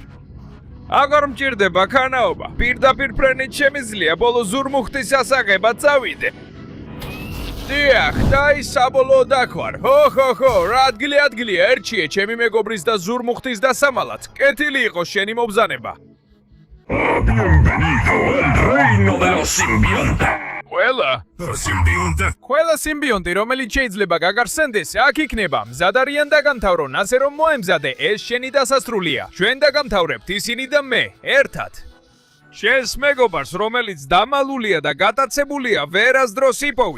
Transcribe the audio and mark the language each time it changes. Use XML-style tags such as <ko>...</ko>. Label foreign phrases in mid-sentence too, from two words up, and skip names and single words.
<ka>აგარ მჭირდება ქანაობა, პირდაპირ ფრენით შემიძლია ბოლო ზურმუხტის ასაღებად წავიდე. დიახ, და ის საბოლოოდ აქ ვარ. ხო, რა ადგილია, ერჩიე ჩემი მეგობრის და ზურმუხტის დასამალად. კეთილი იყოს შენი მობრძანება.</ka> <es>Bienvenido al reino de los simbiontes.</es> <ka>ყველა სიმბიონტი, რომელიც შეიძლება გაგარსენდეს, აქ იქნება. მზად არიან დაგამთავრონ, ასე რომ მოემზადე, ეს შენი დასასრულია. ჩვენ დაგამთავრებთ ისინი და მე, ერთად. შენს მეგობარს, რომელიც დამალულია და გატაცებულია, ვერასდროს იპოვი.</ka>